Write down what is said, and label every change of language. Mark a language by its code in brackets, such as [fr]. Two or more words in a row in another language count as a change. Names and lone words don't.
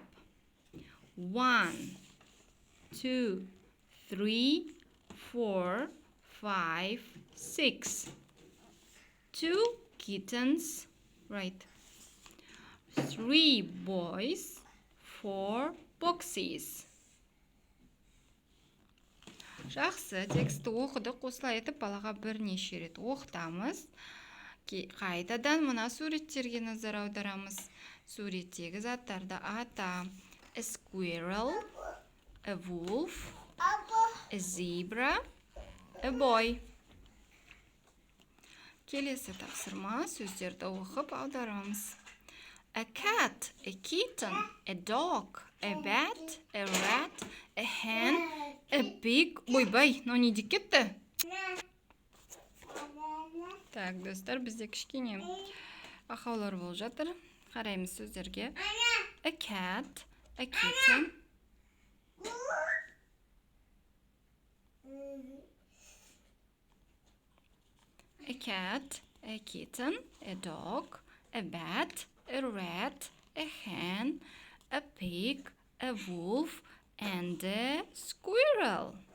[en] 1, 2, 3, 4, 5, 6. 2 kittens. Right. 3 boys, 4 boxes. [kk] Жақсы, тексті оқыдық. Осылай етіп балаға бірнеше рет оқытамыз. Қайтадан мына суреттерге назар аударамыз. Суреттегі заттарды ата. [en] A squirrel, a wolf, a zebra, a boy. [kk] Келесі тапсырма сөздерді оқып аударамыз. [en] A cat, a kitten, a dog, a bat, a rat, a hen, a pig. [kk] Ойбай, мынау не деп кетті? Так, достар, бізде кішкене ақаулар болып жатыр. Қараймыз сөздерге. [en] A cat, a kitten. A cat, a kitten, a dog, a bat, a rat, a hen, a pig, a wolf, and a squirrel.